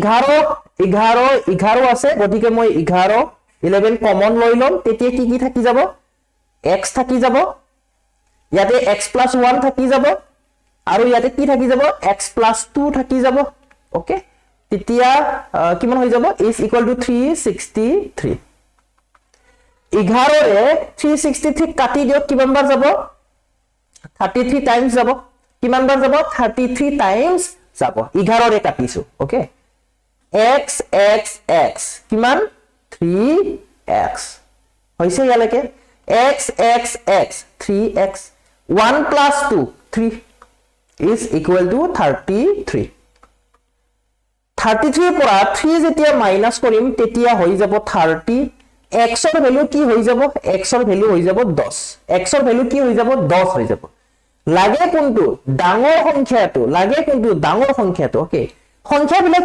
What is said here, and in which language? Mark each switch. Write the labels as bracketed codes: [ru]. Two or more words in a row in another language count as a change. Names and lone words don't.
[as] 11 আছে গতিকে মই 11 কমন লৈ লম তেতিয়া কি থাকি যাব x থাকি যাব ইয়াতে x + 1 থাকি যাব আৰু ইয়াতে কি থাকি যাব x + 2 থাকি যাব ওকে তেতিয়া কিমান হৈ যাব [en] is equal to [as] 363 11 ৰে 363 কাটি দিয়ক কিমান বাৰ যাব 33 টাইমছ যাব কিমান বাৰ যাব 33 টাইমছ যাব 11 ৰে কাটিছো ওকে x x x কিমান 3x হৈছে ইয়ালৈকে x x x 3x 1 + 2 3 [en] is equal to [as] 33 33 পৰা 3 যেতিয়া মাইনাস কৰিম তেতিয়া হৈ যাব 30 x ৰ ভ্যালু কি হৈ যাব x ৰ ভ্যালু হৈ যাব 10 x ৰ ভ্যালু কি হৈ যাব 10 হৈ যাব লাগে কোনটো ডাঙৰ সংখ্যাটো ওকে সংখ্যাবিলাক